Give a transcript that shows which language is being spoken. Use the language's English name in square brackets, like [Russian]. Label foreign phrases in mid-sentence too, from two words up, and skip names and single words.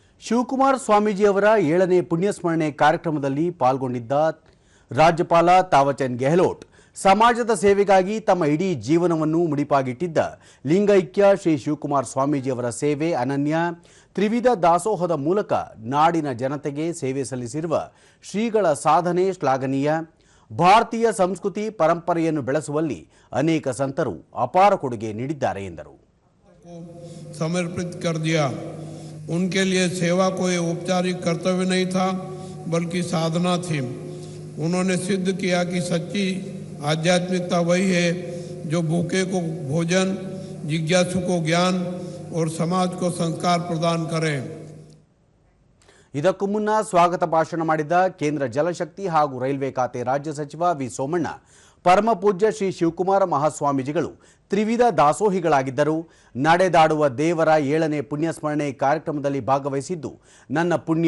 [Kannada] ಶಿವಕುಮಾರ ಸ್ವಾಮೀಜಿಯವರ 7ನೇ ಪುಣ್ಯಸ್ಮರಣೆ ಕಾರ್ಯಕ್ರಮದಲ್ಲಿ ಪಾಲ್ಗೊಂಡಿದ್ದ ರಾಜ್ಯಪಾಲ ತಾವರ್ಚಂದ್ ಗೆಹ್ಲೋಟ್ ಸಮಾಜದ ಸೇವೆಗಾಗಿ ತಮ್ಮ ಇಡೀ ಜೀವನವನ್ನು ಮುಡಿಪಾಗಿಟ್ಟಿದ್ದ ಲಿಂಗೈಕ್ಯ ಶ್ರೀ ಶಿವಕುಮಾರ ಸ್ವಾಮೀಜಿಯವರ ಸೇವೆ ಅನನ್ಯ, ತ್ರಿವಿಧ ದಾಸೋಹದ ಮೂಲಕ ನಾಡಿನ ಜನತೆಗೆ ಸೇವೆ ಸಲ್ಲಿಸಿರುವ ಶ್ರೀಗಳ ಸಾಧನೆ ಶ್ಲಾಘನೀಯ, ಭಾರತೀಯ ಸಂಸ್ಕೃತಿ ಪರಂಪರೆಯನ್ನು ಬೆಳೆಸುವಲ್ಲಿ ಅನೇಕ ಸಂತರು ಅಪಾರ ಕೊಡುಗೆ ನೀಡಿದ್ದಾರೆ ಎಂದರು. [Hindi] समर्पित कर दिया। उनके लिए सेवा कोई औपचारिक कर्तव्य नहीं था बल्कि साधना थी। उन्होंने सिद्ध किया कि सच्ची आध्यात्मिकता वही है जो भूखे को भोजन, जिज्ञासु को ज्ञान और समाज को संस्कार प्रदान करे। [Kannada] ಇದಕ್ಕೂ ಮುನ್ನ ಸ್ವಾಗತ ಭಾಷಣ ಮಾಡಿದ ಕೇಂದ್ರ ಜಲಶಕ್ತಿ ಹಾಗೂ ರೈಲ್ವೆ ಖಾತೆ ರಾಜ್ಯ ಸಚಿವ ವಿ ಸೋಮಣ್ಣ, ಪರಮ ಪೂಜ್ಯ ಶ್ರೀ ಶಿವಕುಮಾರ ಮಹಾಸ್ವಾಮೀಜಿಗಳು ತ್ರಿವಿಧ ದಾಸೋಹಿಗಳಾಗಿದ್ದರು. ನಡೆದಾಡುವ ದೇವರ 7ನೇ ಪುಣ್ಯಸ್ಮರಣೆ ಕಾರ್ಯಕ್ರಮದಲ್ಲಿ ಭಾಗವಹಿಸಿದ್ದು ನನ್ನ ಪುಣ್ಯ.